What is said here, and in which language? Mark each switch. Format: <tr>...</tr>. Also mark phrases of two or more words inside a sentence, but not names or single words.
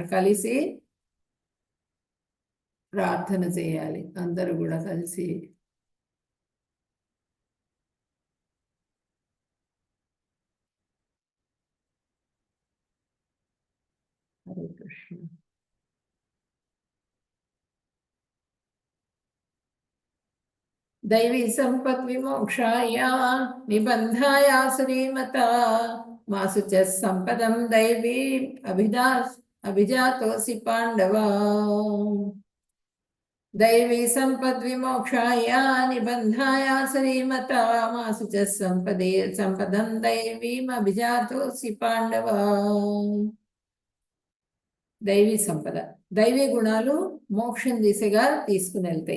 <te>కలిసి ప్రార్థన చేయాలి అందరూ కూడా కలిసి. హరే కృష్ణ.</te> <sa>दैवी संपत् विमोक्षाय निबंधाय श्रीमता मासु च संपदं दैवी अभिजातोऽसि पांडव. దైవీ సంపద్విమోక్షాయ నిబంధాయ శ్రీమతామాసు చ సంపదం దైవీమభిజాతోసి పాండవ.</sa> <te>దైవీ సంపద, దైవీ గుణాలు మోక్షం దిశగా తీసుకుని వెళ్తాయి.</te>